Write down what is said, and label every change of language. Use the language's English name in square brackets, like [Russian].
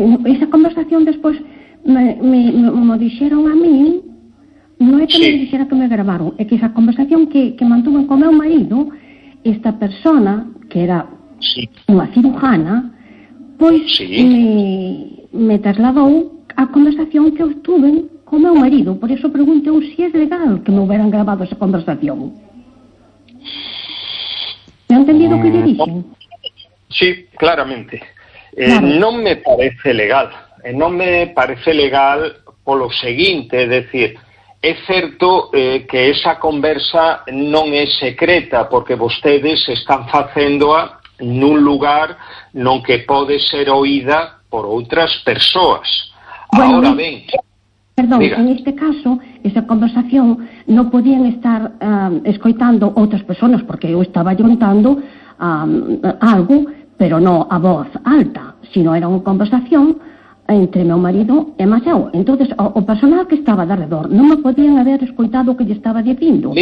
[Galician] Esa conversación despois me dixeron a mí, non é que sí. Me dixera que me grabaron, é que esa conversación que mantuve con meu marido, esta persona que era unha cirujana, pois me trasladou a conversación que obtuve o meu marido, [Spanish] por eso pregunto eu si es legal que me hubieran grabado esa conversación. ¿Me ha entendido que le dije? Sí, claramente. Claro. No me parece legal. No me parece legal por lo siguiente, es decir, [Galician] É certo que esa conversa non é secreta, porque vostedes están facéndoa nun lugar non que pode ser oída por outras persoas. [Spanish] Bueno, [Galician] ahora ben... [Spanish] Perdón, diga. En este caso, [Galician] esa conversación non podían estar escoitando outras persoas, porque eu estaba juntando algo, pero non a voz alta, sino era unha conversación entre meu marido e máis eu. Entón, o personal que estaba de alrededor non me podían haber escoitado o que lle estaba dicindo.